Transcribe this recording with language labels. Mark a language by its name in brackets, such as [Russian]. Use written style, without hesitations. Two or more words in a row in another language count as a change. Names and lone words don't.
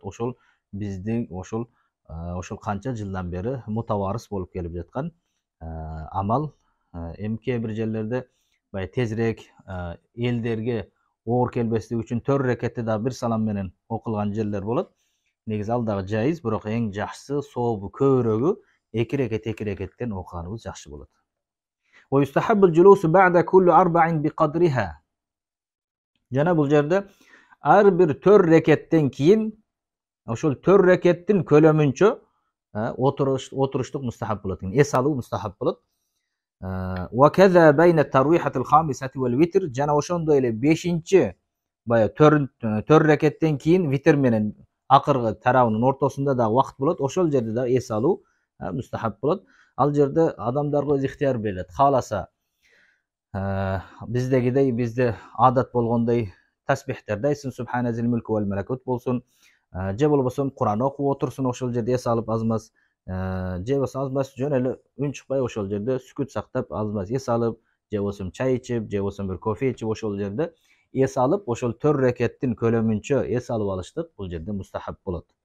[Kyrgyz] Ошол биздин ошол канча жылдан бери мутаварыс болуп келип жаткан амал. Эми кээ бир жерлерде бай тезирээк элдерге оор келбестиги үчүн 4 рекетте да бир салам менен окулган жерлер болот. Негизи ал дагы жайыз, бирок эң жакшысы, сообу көбүрөгү 2 рекеттен окуганыбыз жакшы болот. [Arabic] ويستحب الجلوس بعد كل 4 بقدرها. [Kyrgyz] Жана бул жерде ар бир 4 рекеттен кийин ошол 4 рекеттин көлөмүнчө отуруштук мустахаб болот экен. Эс алуу мустахаб болот. [Arabic] وكذا بين الترويحة الخامسة والوتر. [Kyrgyz] Жана ошондой эле 5-чи бая 4 рекеттен кийин витр менен акыркы тарабынын ортосунда да вакыт болот. Ошол жерде да эс алуу мустахаб болот. Ал жерде адамдарга өз ихтияр берилет. Кааласа биздегидей, бизде адат болгондой тасбихтерди айтсын, [Arabic] سبحان ذي الملك والملكوت [Kyrgyz] болсун, же болбосо Куран окуп отурсун, ошол жерде эс алып азмаз, же болбосо азмаз жөн эле үн чыкпай ошол жерде сүкүт сактап азмаз эс алып, же болбосо чай ичип, же болбосо бир кофе ичип ошол жерде эс алып, ошол 4 рекеттин көлөмүнчө эс алып алыштык бул жерде мустахаб болот.